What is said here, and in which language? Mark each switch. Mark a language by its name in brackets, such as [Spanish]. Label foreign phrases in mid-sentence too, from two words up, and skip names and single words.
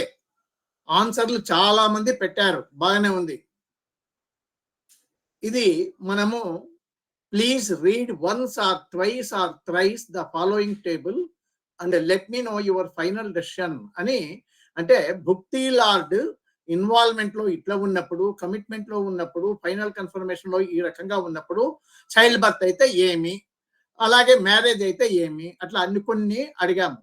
[Telugu] ఆన్సర్లు చాలా మంది పెట్టారు, బాగానే ఉంది. ఇది మనము [English] Please read once or twice or thrice the following table and let me know your final decision అని. [Telugu] అంటే భుక్తి [English] lord involvement [Telugu] లో ఇట్లా ఉన్నప్పుడు, కమిట్మెంట్ లో ఉన్నప్పుడు, [English] final confirmation [Telugu] లో ఈ రకంగా ఉన్నప్పుడు, [English] child birth [Telugu] అయితే ఏమి, అలాగే మ్యారేజ్ అయితే ఏమి, అట్లా అన్ని కొన్ని అడిగాము.